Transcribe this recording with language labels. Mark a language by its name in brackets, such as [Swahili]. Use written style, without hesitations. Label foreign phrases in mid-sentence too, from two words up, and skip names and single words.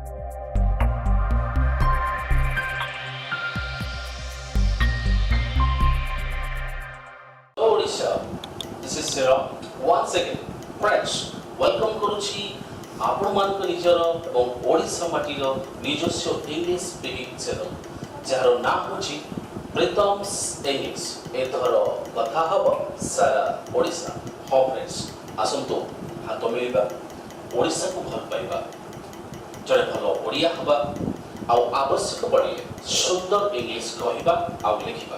[English] Odisha, this is Sarah. Once again, friends, welcome [Odia] କରୁଛି ଆପଣମାନଙ୍କ ନିଜର ଏବଂ ଓଡ଼ିଶା ମାଟିର ନିଜସ୍ୱ [English] English speaking channel [Odia] ଯାହାର ନାଁ ହେଉଛି ପ୍ରୀତମ୍ସ ଇଂଲିଶ। ଏଥର କଥା ହେବ ସାରା ଓଡ଼ିଶା। ହଁ ଫ୍ରେଣ୍ଡସ୍, ଆସନ୍ତୁ ହାତ ମିଳିବା, ଓଡ଼ିଶାକୁ ଭଲ ପାଇବା, ଜଣେ ଭଲ ଓଡ଼ିଆ ହେବା, ଆଉ ଆବଶ୍ୟକ ପଡ଼ିଲେ ସୁନ୍ଦର ଇଂଲିଶ କହିବା ଆଉ ଲେଖିବା।